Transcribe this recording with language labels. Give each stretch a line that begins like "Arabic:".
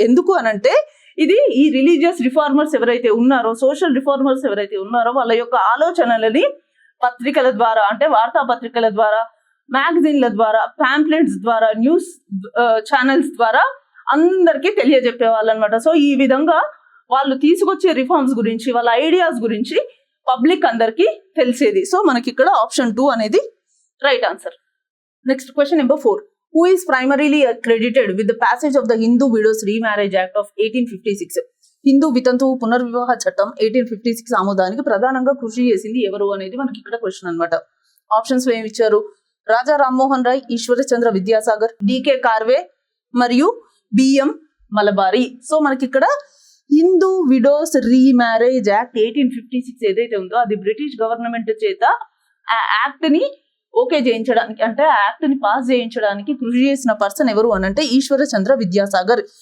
Telugu: ఎందుకు అనంటే ఇది ఈ రిలీజియస్ రిఫార్మర్స్ ఎవరైతే ఉన్నారో, సోషల్ రిఫార్మర్స్ ఎవరైతే ఉన్నారో వాళ్ళ యొక్క ఆలోచనలని పత్రికల ద్వారా, అంటే వార్తాపత్రికల ద్వారా, మ్యాగజైన్ల ద్వారా, ప్యాంప్లెట్స్ ద్వారా, న్యూస్ ఛానల్స్ ద్వారా అందరికీ తెలియజెప్పేవాళ్ళు అనమాట. సో ఈ విధంగా వాళ్ళు తీసుకొచ్చే రిఫార్మ్స్ గురించి, వాళ్ళ ఐడియాస్ గురించి పబ్లిక్ అందరికి తెలిసేది. సో మనకి ఇక్కడ ఆప్షన్ 2 అనేది right answer. Next question number 4.
English: Who is primarily credited with the passage of the Hindu Widows Remarriage Act of 1856?
Telugu: Hindu వితంతువు పునర్వివాహ చట్టం 1856 ఆమోదానికి ప్రధానంగా కృషి చేసింది ఎవరు అనేది మనకి ఇక్కడ క్వశ్చన్ అనమాట. ఆప్షన్స్ ఏమి ఇచ్చారు? రాజా రామ్మోహన్ రాయ్, ఈశ్వరచంద్ర విద్యాసాగర్, డికే కార్వే మరియు బిఎం మలబారి. సో మనకి ఇక్కడ హిందూ విడోస్ రీమ్యారేజ్ యాక్ట్ 1856 ఏదైతే ఉందో అది బ్రిటిష్ గవర్నమెంట్ చేత ఆ యాక్ట్ ని ఓకే చేయించడానికి, అంటే ఆ యాక్ట్ ని పాస్ చేయించడానికి కృషి చేసిన పర్సన్ ఎవరు అని అంటే ఈశ్వరచంద్ర విద్యాసాగర్.